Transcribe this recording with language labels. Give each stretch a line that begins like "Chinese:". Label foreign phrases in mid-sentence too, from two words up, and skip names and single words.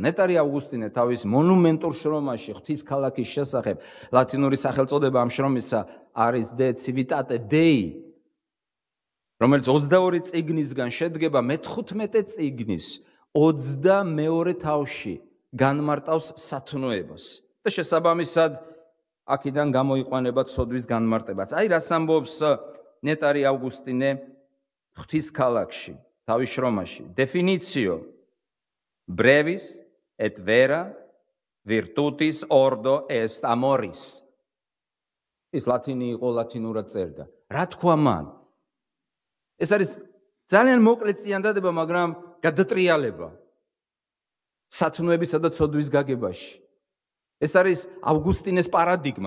Georgian: ნეტარი ავგუსტინე თავის მონუმენტურ შრომაში ღვთის ქალაქის შესახებ, ლათინური სახელწოდება ამ შრომისა არის De Civitate Dei, რომელიც 22 წიგნისგან შედგება, მე-15 წიგნის 22 თავში განმარტავს სათნოებას და შესაბამისად აქედან გამოიყვანება ცოდვის განმარტებაც. აი რას ამბობს ნეტარი ავგუსტინე ღვთის ქალაქში, თავის შრომაში.
Latin: Definitio brevis et vera virtutis ordo est amoris.
Georgian: ის ლათინი იყო, ლათინურად წერდა. რა თქვა მან? ეს არის ძალიან მოკლე წინადადება, მაგრამ გადატრიალება სათნოებისა და ცოდვის გაგებაში. ეს არის ავგუსტინეს პარადიგმა.